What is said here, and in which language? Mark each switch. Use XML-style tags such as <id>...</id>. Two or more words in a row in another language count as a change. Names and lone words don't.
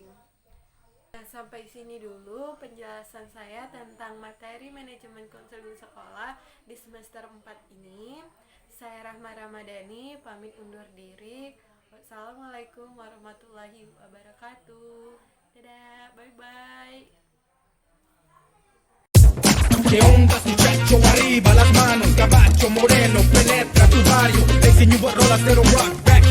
<id>Nah, sampai sini dulu penjelasan saya tentang materi manajemen konseling sekolah di semester 4 ini. Saya Rahma Ramadhani, pamit undur diri.</id> <ar>والسلام عليكم ورحمة الله وبركاته.</ar> <id>Dadah, bye-bye.</id> <es>¿Qué onda muchacho? Arriba las manos, caballo moreno, penetra tu barrio, el señor rolas de rock.</es>